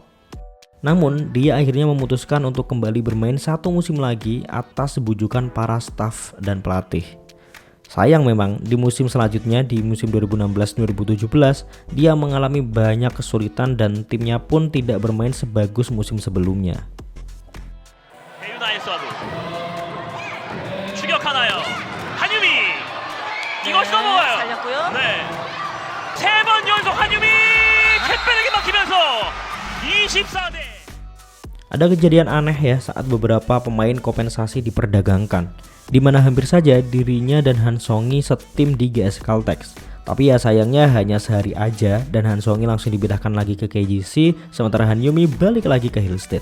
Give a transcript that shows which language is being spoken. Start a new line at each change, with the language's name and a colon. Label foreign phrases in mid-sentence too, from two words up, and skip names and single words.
Indonesian: Namun dia akhirnya memutuskan untuk kembali bermain satu musim lagi atas bujukan para staf dan pelatih. Sayang memang di musim selanjutnya, di musim 2016-2017 dia mengalami banyak kesulitan dan timnya pun tidak bermain sebagus musim sebelumnya.
Korean: 추격하나요? 한유미 이것이 넘어와요. 살렸고요. 네. 세 번 연속 한유미 캣백에게 막히면서 24대.
Indonesian: Ada kejadian aneh ya saat beberapa pemain kompensasi diperdagangkan, di mana hampir saja dirinya dan Han Songi setim di GS Caltex. Tapi ya sayangnya hanya sehari aja dan Han Songi langsung dipindahkan lagi ke KGC, sementara Han Yumi balik lagi ke Hillstate.